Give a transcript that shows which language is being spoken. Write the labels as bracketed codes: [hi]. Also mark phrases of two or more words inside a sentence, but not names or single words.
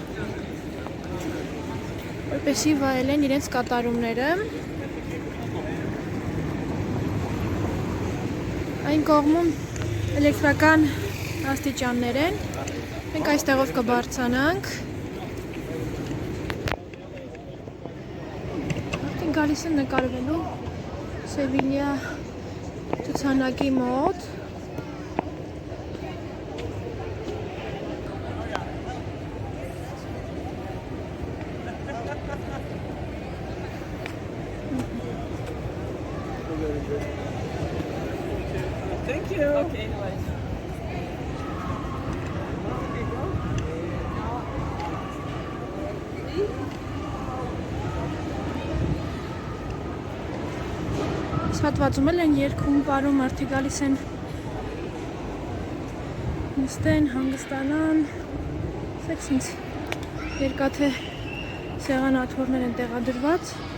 [hy] որպեսզի վայելեն իրենց կատարումները։ Այն կողմում էլեկտրական աստիճաններ են, մենք այստեղով կբարձրանանք։ Արդեն գալիս են նկարվելու Սևիլիա ցուցանակի մոտ։ [en] Thank you. Okay, nice. [hy] Հատվածում էլ են երգում, պարում, մարդիկ գալիս են նստեն, հանգստանան, սեք ինձ երկաթե սեղանաթոռներ են տեղադրված։